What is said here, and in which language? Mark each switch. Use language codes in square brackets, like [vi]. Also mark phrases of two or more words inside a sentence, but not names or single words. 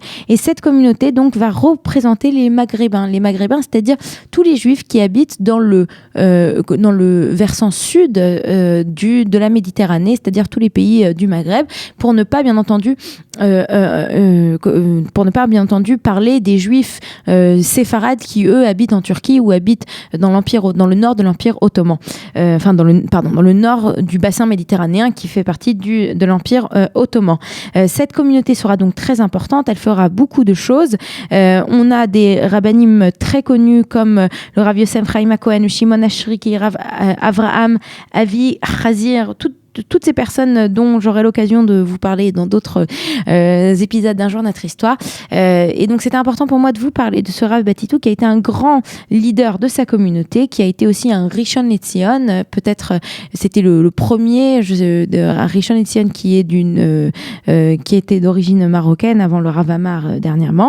[fr] Et cette communauté donc va représenter les Maghrébins, c'est-à-dire tous les juifs qui habitent dans le versant sud de la Méditerranée, c'est-à-dire tous les pays du Maghreb, pour ne pas bien entendu parler des juifs séfarades qui eux habitent en Turquie ou habitent dans le nord de l'Empire ottoman, dans le nord du bassin méditerranéen qui fait partie de l'Empire ottoman. Cette communauté sera donc très importante, elle fera beaucoup de choses. On a des rabbinim très connus comme le Rav Yosef Chaim Cohen, Shimon Ashriki, Rav Avraham Avi Chazir, toutes ces personnes dont j'aurai l'occasion de vous parler dans d'autres épisodes d'un jour notre histoire. Et donc c'était important pour moi de vous parler de ce Rav Batitou qui a été un grand leader de sa communauté, qui a été aussi un Rishon LeZion. Peut-être c'était le premier un Rishon LeZion qui était d'origine marocaine avant le Rav Amar dernièrement.